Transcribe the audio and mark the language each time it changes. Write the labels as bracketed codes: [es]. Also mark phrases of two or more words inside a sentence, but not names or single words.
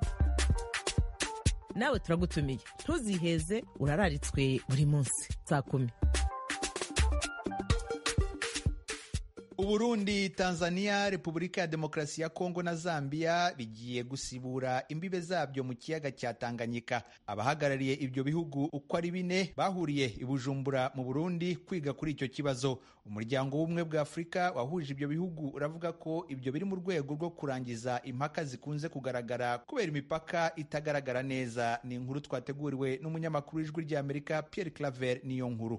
[rw] Nawe turagutumiye, ntuziheze, urararitswe buri munsi saa 10. Uburundi, Tanzania, Repubulika ya Demokarasi ya Kongo na Zambia bigiye gusibura imbibe zabyo mu kiyaga cya Tanganyika. Abahagarariye ibyo bihugu uko ari 4 bahuriye i Bujumbura mu Burundi kwiga kuri icyo kibazo. Umuryango w'Ubumwe bwa Afurika wahuje ibyo bihugu uravuga ko ibyo biri mu rwego rwo kurangiza impaka zikunze kugaragara kubera imipaka itagaragara neza. Ni inkuru twateguriwe n'umunyamakuru w'Ijwi ry'Amerika Pierre Claver niyo nkuru.